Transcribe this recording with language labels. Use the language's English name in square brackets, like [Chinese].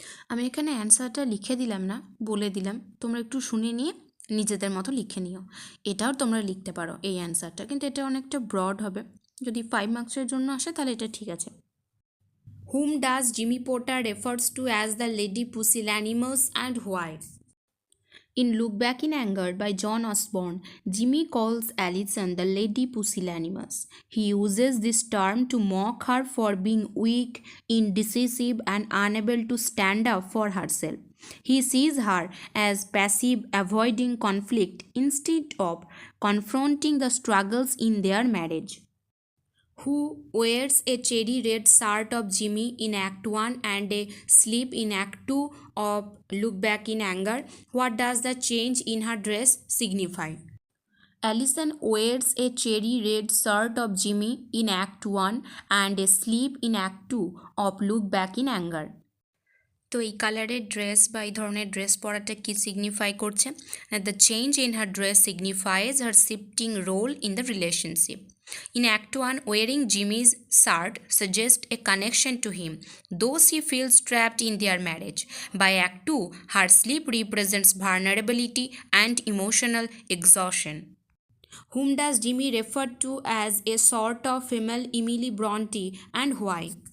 [Bangla] আমি এখানে অ্যান্সারটা লিখে দিলাম না, বলে দিলাম, তোমরা একটু শুনে নিয়ে নিজেদের মতো লিখে নিও। এটাও তোমরা লিখতে পারো এই অ্যান্সারটা, কিন্তু এটা অনেকটা ব্রড হবে। যদি 5 মার্কসের জন্য আসে তাহলে এটা ঠিক আছে। [English] Hmm does Jimmy Porter refers to as the lady pusillanimous and why? In Look Back in Anger by John Osborne, Jimmy calls Allison the Lady Pusillanimous. He uses this term to mock her for being weak, indecisive, and unable to stand up for herself. He sees her as passive, avoiding conflict instead of confronting the struggles in their marriage. Who wears a cherry red shirt of Jimmy in Act 1 and a slip in Act 2 of Look Back in Anger? What does the change in her dress signify? Allison wears a cherry red shirt of Jimmy in Act 1 and a slip in Act 2 of Look Back in Anger. [Bangla] তো এই কালারের dress বা এই ধরনের dress পরাটা কি signify করছে? [English] The change in her dress signifies her shifting role in the relationship. In Act 1, wearing Jimmy's shirt suggests a connection to him, though she feels trapped in their marriage. By Act 2, her sleep represents vulnerability and emotional exhaustion. Whom does Jimmy refer to as a sort of female Emily Bronte, and why?